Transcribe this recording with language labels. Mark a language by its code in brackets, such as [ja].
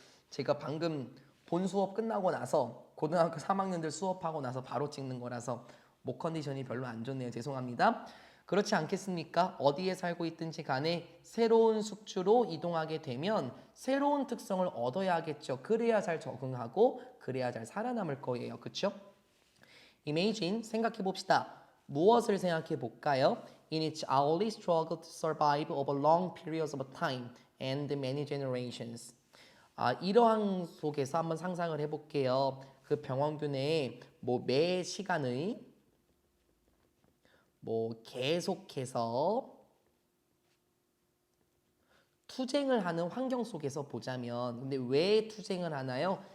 [ko] 제가 방금 본 수업 끝나고 나서 고등학교 3학년들 수업하고 나서 바로 찍는 거라서 목 컨디션이 별로 안 좋네요. 죄송합니다. 그렇지 않겠습니까? 어디에 살고 있든지 간에 새로운 숙주로 이동하게 되면 새로운 특성을 얻어야겠죠. 그래야 잘 적응하고 그래야 잘 살아남을 거예요. 그렇죠? [en] Imagine, [ko] 생각해 봅시다. 무엇을 생각해 볼까요? [en] In its hourly struggle to survive over long periods of time and many generations. [ko] 이러한 속에서 한번 상상을 해볼게요. 그 병원균의 매 시간의 계속해서 투쟁을 하는 환경 속에서 보자면 근데 왜 투쟁을 하나요?